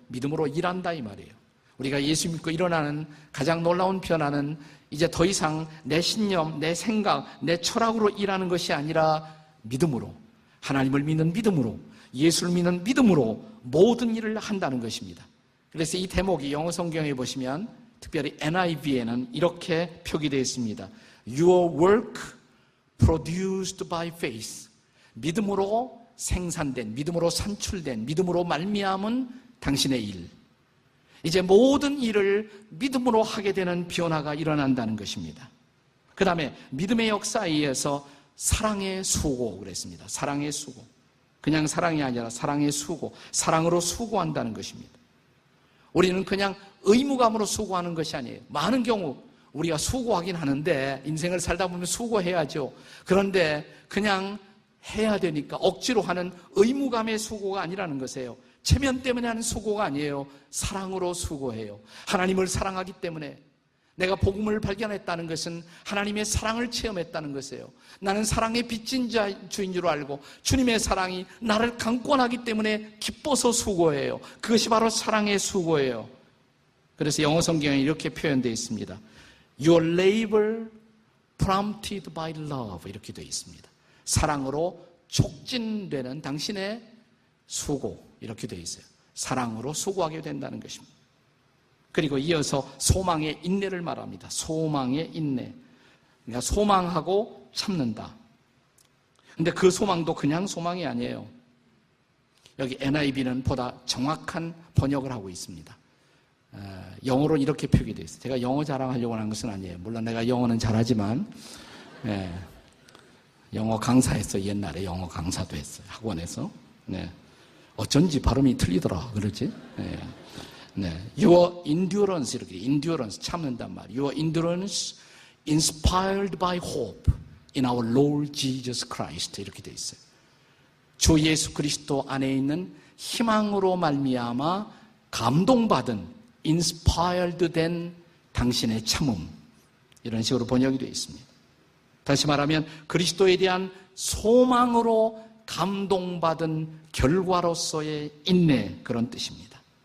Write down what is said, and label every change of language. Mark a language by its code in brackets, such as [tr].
[ko] 믿음으로 일한다 이 말이에요. 우리가 예수 믿고 일어나는 가장 놀라운 변화는 이제 더 이상 내 신념, 내 생각, 내 철학으로 일하는 것이 아니라 믿음으로, 하나님을 믿는 믿음으로, 예수를 믿는 믿음으로 모든 일을 한다는 것입니다. 그래서 이 대목이 영어 성경에 보시면 특별히 NIV에는 이렇게 표기되어 있습니다. [en] Your work produced by faith. [ko] 믿음으로 생산된, 믿음으로 산출된, 믿음으로 말미암은 당신의 일. 이제 모든 일을 믿음으로 하게 되는 변화가 일어난다는 것입니다. 그 다음에 믿음의 역사에 의해서 사랑의 수고 그랬습니다. 사랑의 수고. 그냥 사랑이 아니라 사랑의 수고. 사랑으로 수고한다는 것입니다. 우리는 그냥 의무감으로 수고하는 것이 아니에요. 많은 경우 우리가 수고하긴 하는데 인생을 살다 보면 수고해야죠. 그런데 그냥 해야 되니까 억지로 하는 의무감의 수고가 아니라는 것이에요. 체면 때문에 하는 수고가 아니에요. 사랑으로 수고해요. 하나님을 사랑하기 때문에 내가 복음을 발견했다는 것은 하나님의 사랑을 체험했다는 것이에요. 나는 사랑의 빚진 주인 줄 알고 주님의 사랑이 나를 강권하기 때문에 기뻐서 수고해요. 그것이 바로 사랑의 수고예요. 그래서 영어 성경에 이렇게 표현되어 있습니다. [en] Your labor prompted by love [ko] 이렇게 되어 있습니다. 사랑으로 촉진되는 당신의 수고 이렇게 되어 있어요. 사랑으로 수고하게 된다는 것입니다. 그리고 이어서 소망의 인내를 말합니다. 소망의 인내. 그러니까 소망하고 참는다. 근데 그 소망도 그냥 소망이 아니에요. 여기 NIV는 보다 정확한 번역을 하고 있습니다. 영어로 이렇게 표기되어 있어요. 제가 영어 자랑하려고 하는 것은 아니에요. 물론 내가 영어는 잘하지만 영어 강사했어요. 옛날에 영어 강사도 했어요. 학원에서. 네. 어쩐지 발음이 틀리더라. 그러지? 네. [en] Your endurance [ko] 이렇게 endurance 참는단 말이에요. [en] Your endurance inspired by hope in our Lord Jesus Christ [ko] 이렇게 돼 있어요. 주 예수 그리스도 안에 있는 희망으로 말미암아 감동받은 inspired 된 당신의 참음 이런 식으로 번역이 되어 있습니다. 다시 말하면 그리스도에 대한 소망으로 감동받은 결과로서의 인내 그런 뜻입니다.